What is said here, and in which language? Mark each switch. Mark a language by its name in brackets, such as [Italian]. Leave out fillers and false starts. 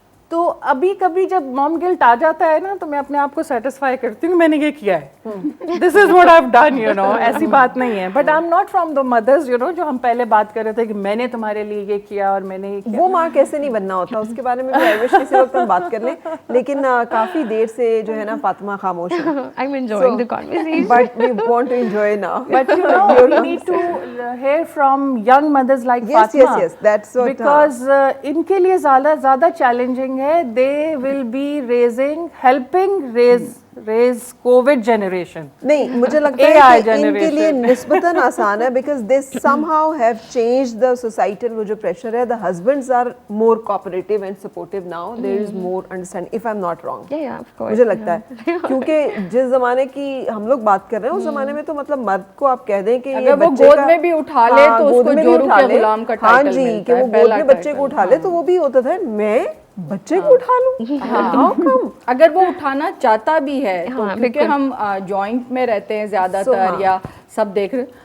[Hindi] तो अभी कभी जब मॉम गिल्ट आ जाता है ना तो मैं अपने आप को सेटिस्फाई करती हूँ मैंने ये किया है, [English] This is what I have done, you know. [Hindi] ऐसी बात नहीं है, [English] but I am not from the mothers you know [Hindi] जो हम पहले बात कर रहे थे कि मैंने तुम्हारे लिए ये किया और मैंने ये किया। वो माँ कैसे नहीं बनना होता, उसके बारे में भी [English] I wish [Hindi] किसी वक्त हम बात कर लें, लेकिन काफी देर से जो है ना फातिमा खामोश है। [English] I am enjoying the conversation but we want to enjoy now. But you know, we need to hear from young mothers like Fatima. Yes, that's what. [Hindi] Because इनके लिए ज़्यादा चैलेंजिंग है. [English] They will be helping raise COVID generation. [Hindi] नहीं, मुझे लगता है कि इनके लिए निस्बतन आसान है [English] because they somehow have changed the societal वो जो pressure है. The husbands are more cooperative and supportive now. There is more understanding. If I'm not wrong. Yeah, of course. [Hindi] मुझे लगता है क्योंकि जिस ज़माने की हम लोग बात कर रहे हैं उस ज़माने में तो मतलब मर्द को आप कह दें कि अगर वो गोद में भी उठा ले तो उसको जोरू के गुलाम का टाइटल मिलता है। हाँ जी, कि वो गोद में बच्चे को उठा ले तो वो भी होता था मैं बच्चे को उठा लूं। हाँ, अगर वो उठाना चाहता भी है तो क्योंकि हम जॉइंट में रहते हैं ज्यादातर या सब देख रहे,